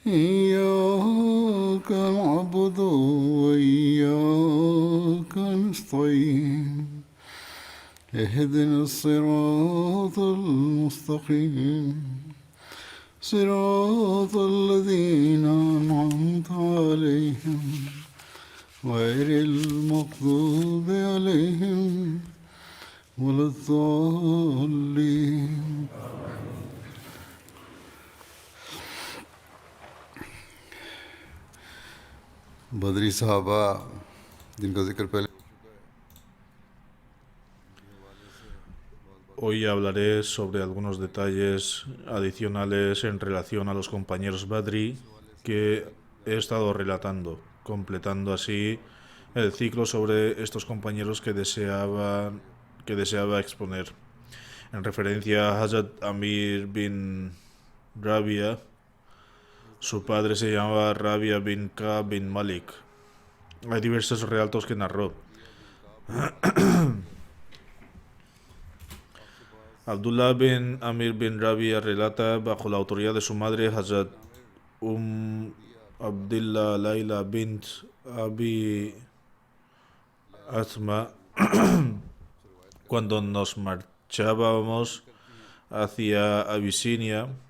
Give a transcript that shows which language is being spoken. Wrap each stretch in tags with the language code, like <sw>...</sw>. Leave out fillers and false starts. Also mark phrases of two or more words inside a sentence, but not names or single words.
<ar>إياك نعبد وإياك نستعين اهدنا الصراط المستقيم صراط الذين أنعمت عليهم غير المغضوب عليهم ولا الضالين.</ar> <ur>بدری صحابہ جن کا ذکر پہلے</ur> <es>Hoy hablaré sobre algunos detalles adicionales en relación a los compañeros Badri que he estado relatando, completando así el ciclo sobre estos compañeros que deseaba exponer. En referencia a Hazrat Amir bin Rabia, su padre se llamaba Rabia bin Ka bin Malik. Hay diversos relatos que narró. Abdullah bin Amir bin Rabia relata bajo la autoridad de su madre Hazrat Abdullah Laila bint Abi Asma, cuando nos marchábamos hacia Abisinia,</es>